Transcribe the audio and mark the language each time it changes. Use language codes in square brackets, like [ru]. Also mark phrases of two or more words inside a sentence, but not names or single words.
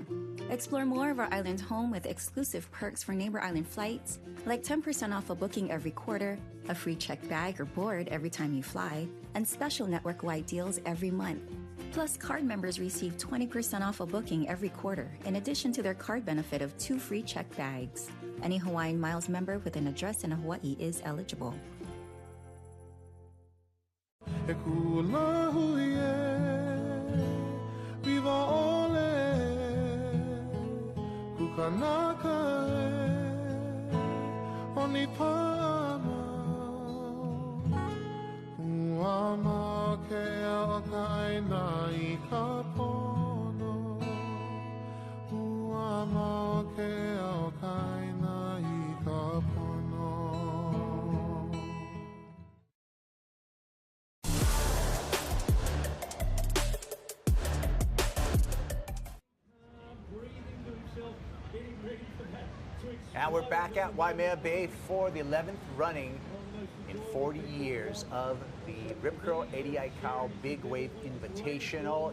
[en] Explore more of our island home with exclusive perks for neighbor island flights, like 10% off a booking every quarter, a free checked bag or board every time you fly, and special network-wide deals every month. Plus, card members receive 20% off a booking every quarter, in addition to their card benefit of 2 free checked bags. Any Hawaiian Miles member with an address in Hawaii is eligible. [haw] E kula huie, viva ole, kukanaka e, oni pama, uama ke a kaina I ka pono, uama ke a kaina I ka pono. [en] And we're back at Waimea Bay for the 11th running in 40 years of the Rip Curl Eddie Aikau Big Wave Invitational.